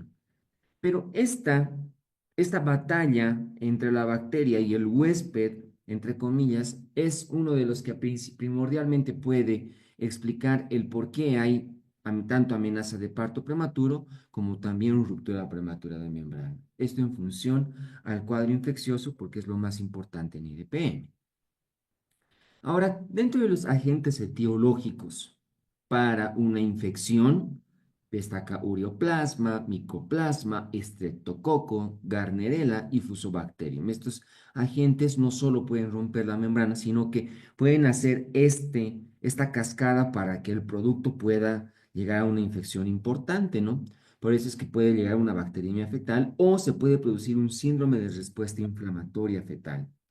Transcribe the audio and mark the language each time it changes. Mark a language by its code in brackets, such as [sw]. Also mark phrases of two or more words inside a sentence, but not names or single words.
[es] Pero esta batalla entre la bacteria y el huésped, entre comillas, es uno de los que primordialmente puede explicar el por qué hay tanto amenaza de parto prematuro como también ruptura prematura de membrana. Esto en función al cuadro infeccioso porque es lo más importante en IDPN. Ahora, dentro de los agentes etiológicos para una infección, destaca ureoplasma, micoplasma, estreptococo, Gardnerella y Fusobacterium. Estos agentes no solo pueden romper la membrana, sino que pueden hacer esta cascada para que el producto pueda llegar a una infección importante, ¿no? Por eso es que puede llegar a una bacteriemia fetal o se puede producir un síndrome de respuesta inflamatoria fetal.